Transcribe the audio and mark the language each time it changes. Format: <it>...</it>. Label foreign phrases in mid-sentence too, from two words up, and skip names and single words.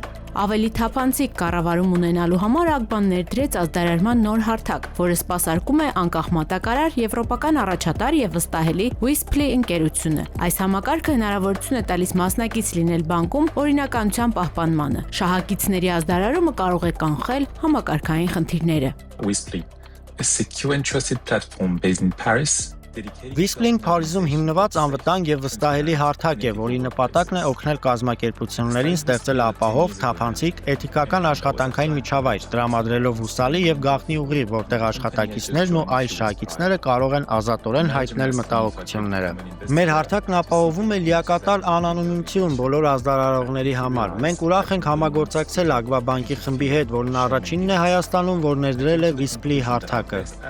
<hy>Ավելի թափանցիկ կառավարում ունենալու համար ԱԳԲԱ-ն ներդրեց ազդարարման նոր հարթակ, որը սպասարկում է անկախ մատակարար, եվրոպական առաջատար և վստահելի Whispli ընկերությունը։ Այս համակարգը հնարավորություն է տալիս մասնակից լինել բանկում օրինականության պահպանմանը։ Շահակիցների ազդարարումը կարող է կանխել համակարգային խնդիրները։</hy> <en>Whispli, a secure and trusted platform based in Paris.</en> <hy>Whispli-ն Փարիզում հիմնված անվտանգ և վստահելի հարթակ է, որի նպատակն է օգնել կազմակերպություններին ստեղծել ապահով, թափանցիկ, էթիկական աշխատանքային միջավայր, տրամադրելով հուսալի և գաղտնի ուղի, որտեղ աշխատակիցներն ու այլ շահակիցները կարող են ազատորեն հայտնել մտահոգությունները։ Մեր հարթակն ապահովում է լիակատար անանունություն բոլոր ազդարարողների համար։ Մենք ուրախ ենք համագործակցել ԱԳԲԱ բանկի խմբի հետ, որն առաջինն է Հայաստանում, որ ներդրել է Whispli հարթակը։</hy>